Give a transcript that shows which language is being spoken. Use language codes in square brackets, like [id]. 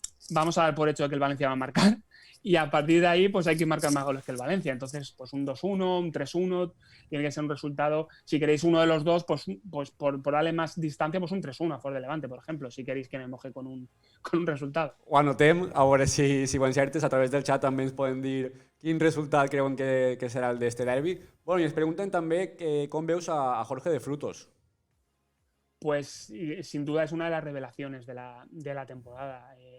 [es] Vamos a dar por hecho de que el Valencia va a marcar. Y a partir de ahí, pues hay que marcar más goles que el Valencia. Entonces, pues un 2-1, un 3-1, tiene que ser un resultado. Si queréis uno de los dos, pues por darle más distancia, pues un 3-1 a favor de Levante, por ejemplo, si queréis que me moje con un resultado. [ca] Ho anotem, a veure si ho encertes. A través del xat també ens poden dir quin resultat creuen que serà el d'este derbi. Bueno, i ens pregunten també com veus a Jorge de Frutos. [es] Pues sin duda es una de las revelaciones de la temporada.